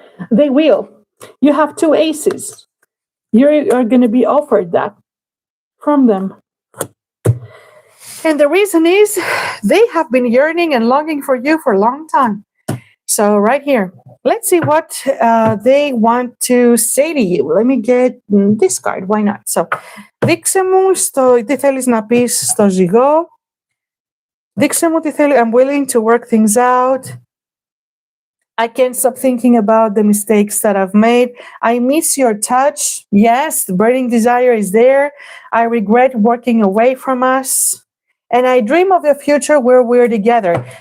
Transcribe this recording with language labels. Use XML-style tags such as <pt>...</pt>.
<en>They will. You have two aces. You're going to be offered that from them. And the reason is they have been yearning and longing for you for a long time. So right here, let's see what they want to say to you. Let me get this card. Why not?</en> <el>So, δείξε μου τι θέλεις να πεις στο ζυγό. Δείξε μου τι θέλει.</el> <en>I'm willing to work things out. I can't stop thinking about the mistakes that I've made. I miss your touch. Yes, the burning desire is there. I regret working away from us. And I dream of a future where we're together.</en>